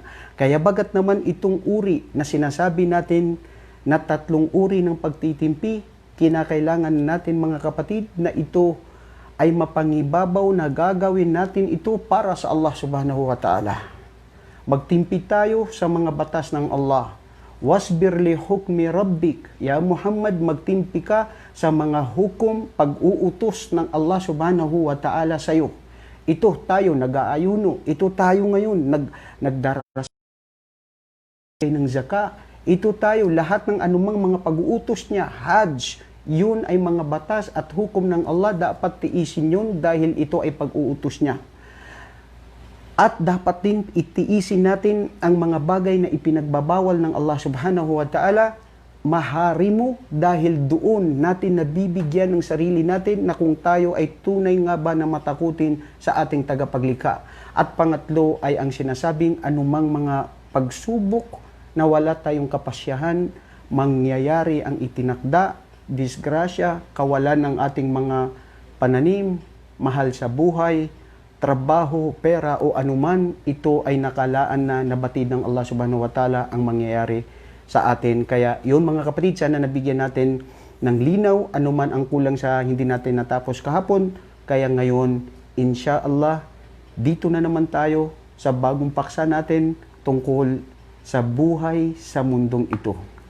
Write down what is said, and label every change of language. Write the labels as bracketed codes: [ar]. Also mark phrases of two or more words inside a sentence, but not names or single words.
[tl] Kaya bagat naman itong uri na sinasabi natin na 3 uri ng pagtitimpi, kinakailangan natin mga kapatid na ito ay mapangibabaw na gagawin natin ito para sa Allah [ar] سبحانه وتعالى. [tl] Magtimpi tayo sa mga batas ng Allah. [ar] واصبر لحكم ربك يا محمد, [tl] magtimpi ka sa mga hukom pag-uutos ng Allah [ar] سبحانه وتعالى [tl] sa'yo. Ito tayo nag-aayuno. Ito tayo ngayon nagdarasal ng zaka. Ito tayo lahat ng anumang mga pag-uutos niya, Hajj, yun ay mga batas at hukom ng Allah, dapat tiisin yun dahil ito ay pag-uutos niya. At dapat din itiisin natin ang mga bagay na ipinagbabawal ng Allah [ar] سبحانه وتعالى, [tl] maharimu, dahil doon natin nabibigyan ng sarili natin na kung tayo ay tunay nga ba na matakutin sa ating tagapaglikha. At pangatlo ay ang sinasabing anumang mga pagsubok na wala tayong kapasyahan, mangyayari ang itinakda, disgrasya, kawalan ng ating mga pananim, mahal sa buhay, trabaho, pera o anuman, ito ay nakalaan na nabatid ng Allah [ar] سبحانه وتعالى [tl] ang mangyayari sa atin. Kaya yun mga kapatid, sana nabigyan natin ng linaw, anuman ang kulang sa hindi natin natapos kahapon. Kaya ngayon, insya-Allah, dito na naman tayo sa bagong paksa natin tungkol sa buhay sa mundong ito.